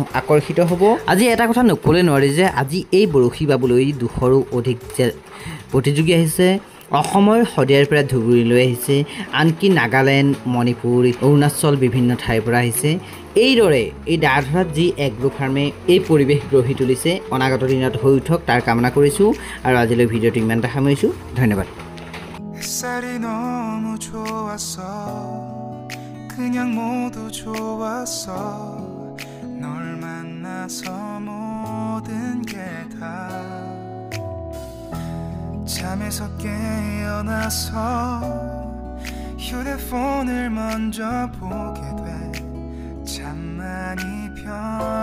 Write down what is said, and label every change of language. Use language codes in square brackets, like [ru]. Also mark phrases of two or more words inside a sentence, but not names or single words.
[as] আকৰ্ষিত হ'ব আজি এটা কথা নকলে নোৱাৰি যে আজি এই বৰশী বাবলৈ 200ৰো অধিক প্ৰতিযোগী আহিছে অসমৰ হদিয়াৰ পৰা ধুবুৰী লৈ আহিছে আনকি নাগালেণ্ড মণিপুৰ অৰুণাচল বিভিন্ন ঠাইৰ পৰা আহিছে এইদৰে এই দা ধৰাত যি এগ্ৰো ফাৰ্মে এই পৰিৱেশ গঢ়ি তুলিছে অনাগত দিনত হৈ উঠক তাৰ কামনা কৰিছো আৰু আজিলৈ ভিডিঅ'টো ইমানটা সামৰিছো ধন্যবাদ [ko] 그냥 모두 좋았어 널 만나서 모든 게 다 잠에서 깨어나서 휴대폰을 먼저 보게 돼 잠만이 편